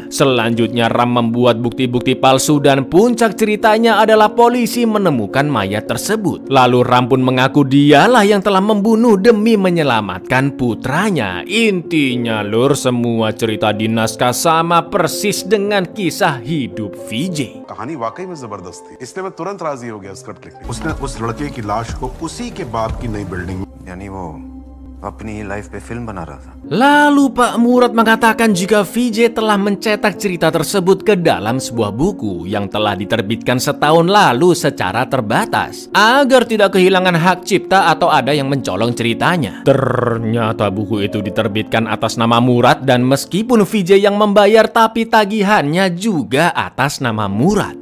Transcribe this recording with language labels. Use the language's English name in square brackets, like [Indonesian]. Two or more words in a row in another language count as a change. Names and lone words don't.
[Indonesian] Selanjutnya Ram membuat bukti-bukti palsu dan puncak ceritanya adalah polisi menemukan mayat tersebut. Lalu Ram pun mengaku dialah yang telah membunuh demi menyelamatkan putranya. Intinya lur, semua cerita di naskah sama persis dengan kisah hidup VJ. [Hindi] कहानी वाकई में जबरदस्त थी, इसलिए मैं तुरंत राजी हो गया स्क्रिप्ट लिखने। उसने उस लड़के की लाश को उसी के बाप की नई बिल्डिंग, यानी वो अपनी लाइफ पे फिल्म बना रहा था। [Indonesian] Lalu Pak Murad mengatakan jika VJ telah mencetak cerita tersebut ke dalam sebuah buku yang telah diterbitkan setahun lalu secara terbatas agar tidak kehilangan hak cipta atau ada yang mencolong ceritanya. Ternyata buku itu diterbitkan atas nama Murad, dan meskipun VJ yang membayar tapi tagihannya juga atas nama Murad.